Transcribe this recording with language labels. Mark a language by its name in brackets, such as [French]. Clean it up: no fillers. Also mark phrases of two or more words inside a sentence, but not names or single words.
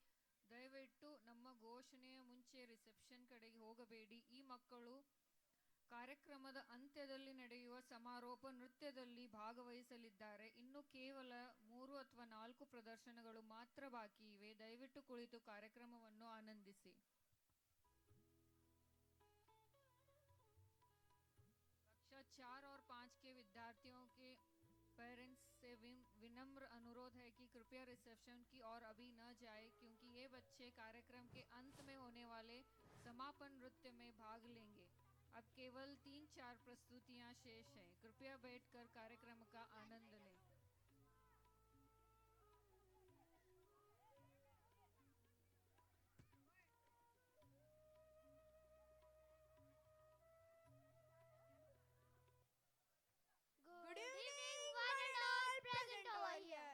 [Kannada] ದಯವಿಟ್ಟು ನಮ್ಮ ಘೋಷಣೆಯ ಮುಂಚೆ ರಿಸೆಪ್ಷನ್ ಕಡೆಗೆ ಹೋಗಬೇಡಿ. ಈ ಮಕ್ಕಳು ಕಾರ್ಯಕ್ರಮದ ಅಂತ್ಯದಲ್ಲಿ ನಡೆಯುವ ಸಮಾರೋಪ ನೃತ್ಯದಲ್ಲಿ ಭಾಗವಹಿಸಲಿದ್ದಾರೆ. ಇನ್ನು ಕೇವಲ 3 ಅಥವಾ 4 ಪ್ರದರ್ಶನಗಳು ಮಾತ್ರ ಬಾಕಿ ಇವೆ. ದಯವಿಟ್ಟು ಕುಳಿತು ಕಾರ್ಯಕ್ರಮವನ್ನು ಆನಂದಿಸಿ. [Hindi] कक्षा 4 और 5 के विद्यार्थियों के पेरेंट्स से विनम्र अनुरोध है कि कृपया रिसेप्शन की ओर अभी न जाए, क्योंकि ये बच्चे कार्यक्रम के अंत में होने वाले समापन नृत्य में भाग लेंगे. अब केवल 3-4 प्रस्तुतियां शेष हैं. कृपया बैठकर कार्यक्रम का आनंद लें. [English] Good evening, one and all present over here.